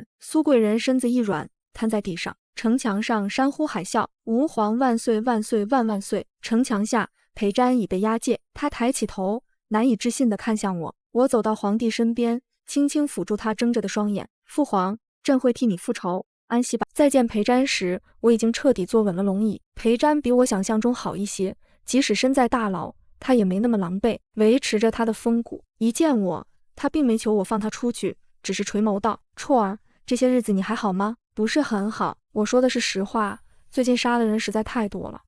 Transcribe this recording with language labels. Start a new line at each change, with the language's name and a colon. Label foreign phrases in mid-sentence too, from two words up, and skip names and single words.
Chinese: 蘇貴人身子一軟，癱在地上。城牆上山呼海嘯：“吾皇萬歲萬歲萬萬歲！” 城牆下，裴瞻已被押解，他抬起頭，難以置信地看向我。我走到皇帝身邊，輕輕撫住他睜着的雙眼：“父皇，朕會替你復仇，安息吧。” 再見裴瞻時，我已經徹底坐穩了龍椅。裴瞻比我想象中好一些，即使身在大牢，他也沒那麼狼狽，維持着他的風骨。一見我，他並沒求我放他出去，只是垂眸道：“綽兒，這些日子你還好嗎？”“不是很好。” 我說的是實話，最近殺的人實在太多了。